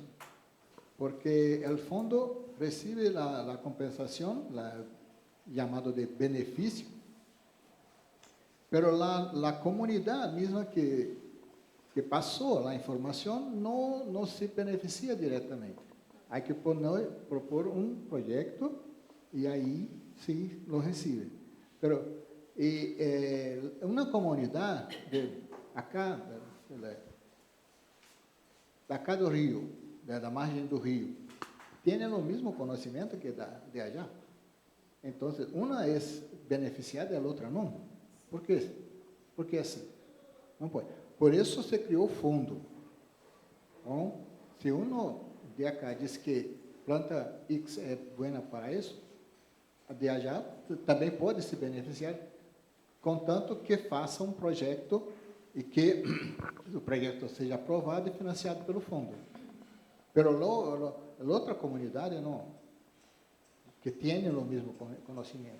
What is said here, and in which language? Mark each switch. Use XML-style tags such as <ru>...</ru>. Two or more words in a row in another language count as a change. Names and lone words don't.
<es>Porque el fondo recibe la compensación, llamado de beneficio, pero la comunidad misma que pasó la información no se beneficia directamente. Hay que propor un proyecto y ahí sí lo recibe. Pero una comunidad de acá</es> <pt>do río, da margem do río,</pt> <es>tiene</es> <pt>o mesmo conhecimento</pt> <es>que de allá. Entonces, una es beneficiada y la otra no. ¿Por qué? Porque así. No puede. Por eso</es> <pt>se criou o fundo. Então, se</pt> <es>uno de acá</es> <pt>diz que planta X é boa para isso, a</pt> <es>de allá</es> <pt>também pode se beneficiar, contanto que faça um projeto e que o projeto seja aprovado e financiado pelo fundo. Pero a outra comunidade não, que tem o mesmo conhecimento.</pt>